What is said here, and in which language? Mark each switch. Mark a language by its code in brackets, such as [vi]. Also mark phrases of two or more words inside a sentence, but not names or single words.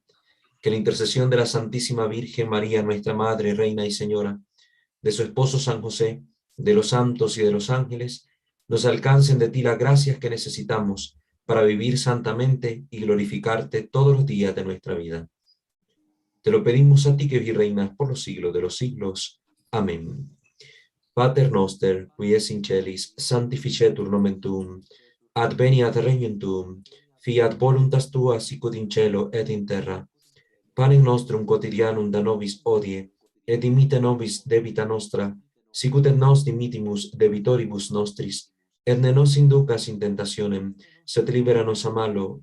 [es] Que la intercesión de la Santísima Virgen María, nuestra Madre, Reina y Señora, de su esposo San José, de los santos y de los ángeles, nos alcancen de ti las gracias que necesitamos para vivir santamente y glorificarte todos los días de nuestra vida. Te lo pedimos a ti que vives y reinas por los siglos de los siglos. Amén. [la] Pater noster, qui es in celis, sanctificetur nomen tuum, adveniat regnum tuum, fiat voluntas tua sicut in cielo et in terra. Panem nostrum quotidianum da nobis hodie, et dimitte nobis debita nostra, sicut et nos dimittimus debitoribus nostris, et ne nos inducas in tentationem, sed libera nos a malo.